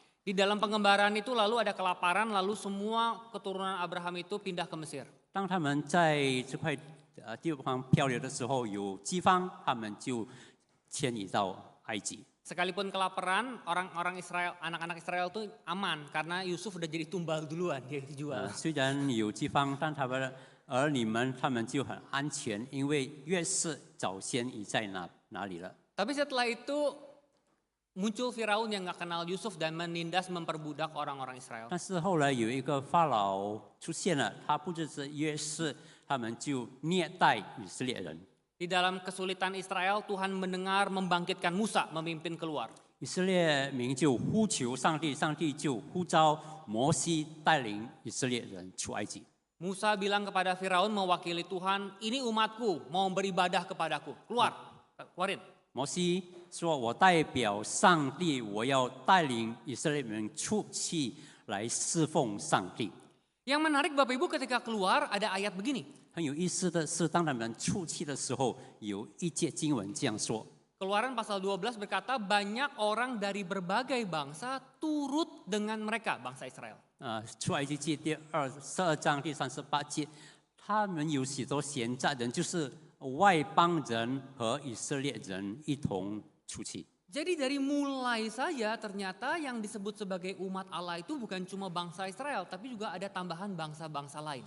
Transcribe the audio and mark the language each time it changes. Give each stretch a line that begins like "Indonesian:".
Indonesian: Di dalam pengembaraan itu lalu ada kelaparan, lalu semua keturunan Abraham itu pindah ke Mesir.
Chinese: 当他们在这块地方漂流的时候，有饥荒，他们就迁移到埃及。
Indonesian: Sekalipun kelaparan, orang-orang Israel, anak-anak Israel itu aman karena Yusuf udah jadi tumbal duluan, dia dijual.
Chinese: 虽然有饥荒，但他们的儿女们他们就很安全，因为约瑟早先已在哪里了。
Indonesian: Tapi setelah itu muncul Firaun yang nggak kenal Yusuf dan menindas memperbudak orang-orang Israel.
Chinese: 但是后来有一个法老出现了，他不只是约瑟，他们就虐待以色列人。
Indonesian: Di dalam kesulitan Israel, Tuhan mendengar membangkitkan Musa memimpin keluar.
Chinese: 以色列民就呼求上帝，上帝就呼召摩西带领以色列人出埃及。
Indonesian: Musa bilang kepada Firaun mewakili Tuhan, ini umatku mau beribadah kepadaku. Keluarin.
Chinese: 摩西说：“我代表上帝，我要带领以色列人出去来侍奉上帝。”
Indonesian: Yang menarik Bapak Ibu ketika keluar ada ayat begini.
Chinese: 很有意思的是，当他们出去的时候，有一节经文这样说：
Indonesian: Keluaran pasal 12 berkata banyak orang dari berbagai bangsa turut dengan mereka, bangsa Israel.
Chinese: 出埃及记第22章第38节，他们有许多闲杂人，就是外邦人和以色列人一同出去。
Indonesian: Jadi dari mulai saja ternyata yang disebut sebagai umat Allah itu bukan cuma bangsa Israel, tapi juga ada tambahan bangsa-bangsa lain.